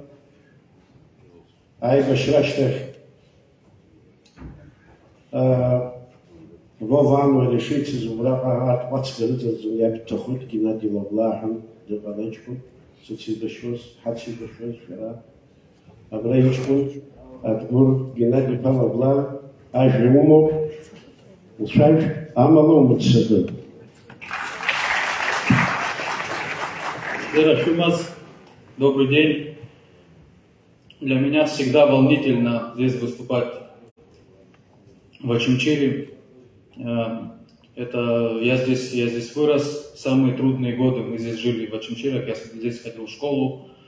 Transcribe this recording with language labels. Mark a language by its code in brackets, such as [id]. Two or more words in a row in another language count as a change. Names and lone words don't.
[ab] Аибашьра ашьҭахь Вова Амуел ишицыз убраҟа арҭ ҟәацга рыҵарҵон, иаб дҭахоит Геннади Лаблааҳәын дыҟан аҷкәын, сыцеибашьуаз, ҳацеибашьуаз шәара. Абра иҷкәын Адгәыр Геннади-иԥа Лаблаа ажәа умоуп, уцәажә, амала умыццакын. [ru] Добрый день. Для меня всегда волнительно здесь выступать в Очимчире. Я здесь вырос, самые трудные годы мы здесь жили в Очимчирах, я здесь ходил в школу.